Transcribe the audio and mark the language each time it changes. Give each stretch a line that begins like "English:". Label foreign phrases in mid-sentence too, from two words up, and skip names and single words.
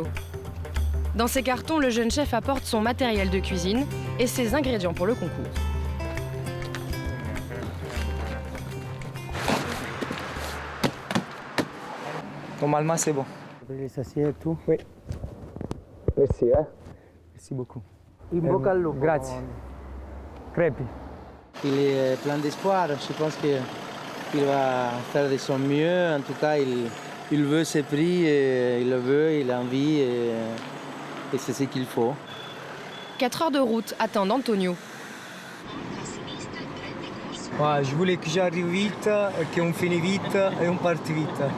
French: Dans ses cartons, le jeune chef apporte son matériel de cuisine et ses ingrédients pour le concours. Normalement, c'est bon. Les assiettes, tout. Oui. Merci, hein. Merci beaucoup.
Italian: In bocca al lupo. Grazie. Crepi.
French: Il est plein d'espoir. Je pense qu'il va faire de son mieux. En tout cas, il veut ses prix, et il le veut, il a envie, et c'est ce qu'il faut. 4 heures de route attendent Antonio. Ouais, je voulais que j'arrive vite, qu'on finisse vite et on parte vite.